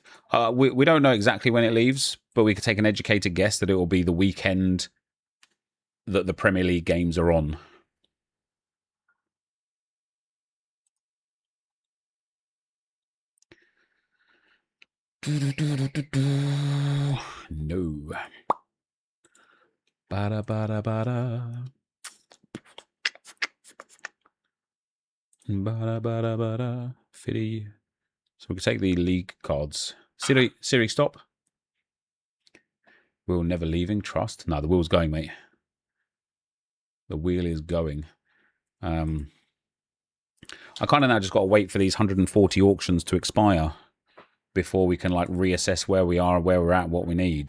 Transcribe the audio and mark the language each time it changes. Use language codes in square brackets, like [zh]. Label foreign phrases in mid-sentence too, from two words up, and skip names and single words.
[en] We don't know exactly when it leaves, but we could take an educated guess that it will be the weekend that the Premier League games are on. No. Bada bada bada. Bada bada bada. Fitty. So we can take the league cards. Siri, stop. Wheel never leaving. Trust. No, the wheel's going, mate. The wheel is going. I kind of now just got to wait for these 140 auctions to expire before we can like reassess where we are, where we're at, what we need.